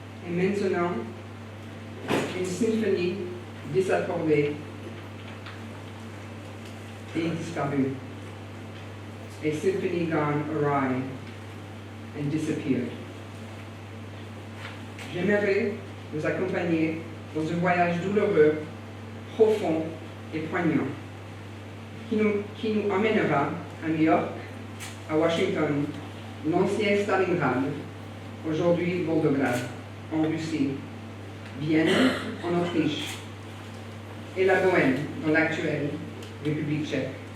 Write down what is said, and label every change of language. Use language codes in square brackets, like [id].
[fr] maintenant une symphonie désaccordée et disparue. [en] A symphony gone awry and disappeared. [fr] J'aimerais vous accompagner dans un voyage douloureux, profond et poignant, qui nous emmènera à New York, à Washington, l'ancien Stalingrad, aujourd'hui Volgograd, en Russie, Vienne, en Autriche, et la Bohème, dans l'actuelle République tchèque.